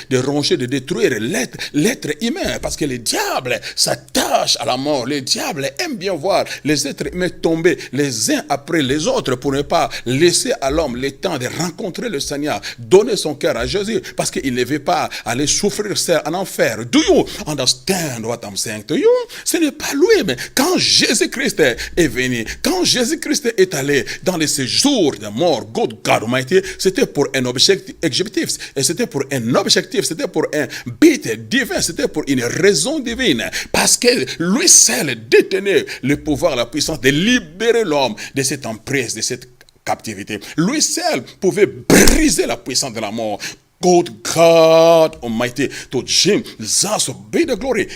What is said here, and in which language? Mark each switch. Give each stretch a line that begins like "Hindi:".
French: de ronger, de détruire l'être humain, parce que le diable s'attache à la mort. Le diable aime bien voir les êtres humains tomber les uns après les autres pour ne pas laisser à l'homme le temps de rencontrer le Seigneur, donner son cœur à Jésus, parce qu'il ne veut pas aller souffrir seul en enfer.
English: Do you understand what I'm saying to you?
French: Ce n'est pas lui, mais quand Jésus-Christ est venu, quand Jésus-Christ est allé dans les séjours de mort,
English: God Almighty,
French: c'était pour un objectif, et c'était pour un objectif, c'était pour un but divin, c'était pour une raison divine, parce que lui seul détenait le pouvoir, la puissance de libérer l'homme de cette emprise, de cette captivité. Lui seul pouvait briser la puissance de la mort.
English: God Almighty, to Jesus be the glory.